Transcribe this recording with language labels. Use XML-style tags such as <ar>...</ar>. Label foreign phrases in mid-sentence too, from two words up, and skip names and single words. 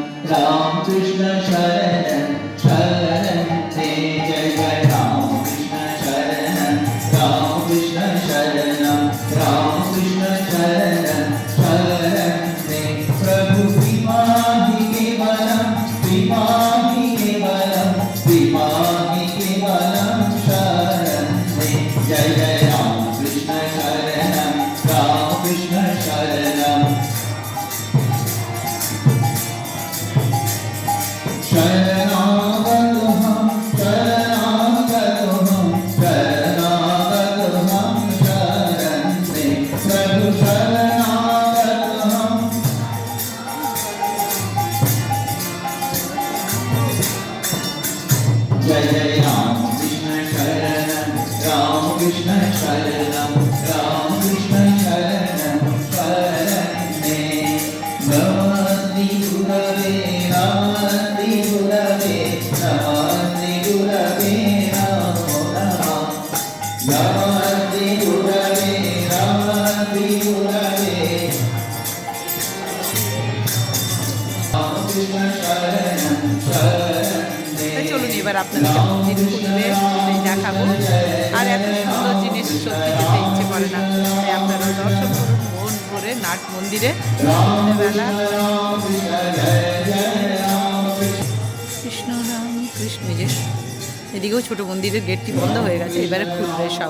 <sa>राम कृष्ण शरणं शरणं ते जय जय राम कृष्ण शरणं शरणं ते प्रभु कृपाहि केवलं शरणं ते जय जय राम कृष्ण शरणं शरणागतोऽहं शरणं ते प्रभु शरणागतोऽहं जय जय राम कृष्ण शरणं शरणं ते नमस्ते गुरवे नमो नमः नमस्ते गुरवे रामकृष्ण शरणं ते</sa> <bn>তাই চলুন এবার আপনাদের মন্দির খুলবে সেটাই দেখাবো। আর এত সুন্দর জিনিস সত্যি যেতে ইচ্ছে করে না, তাই আপনারা দর্শন করুন মন ভরে নাট মন্দিরে সন্ধ্যেবেলা। কৃষ্ণ রাম কৃষ্ণ, এই যে এদিকেও ছোট মন্দিরের গেটটি বন্ধ হয়ে গেছে, এবারে খুলবে সব।</bn>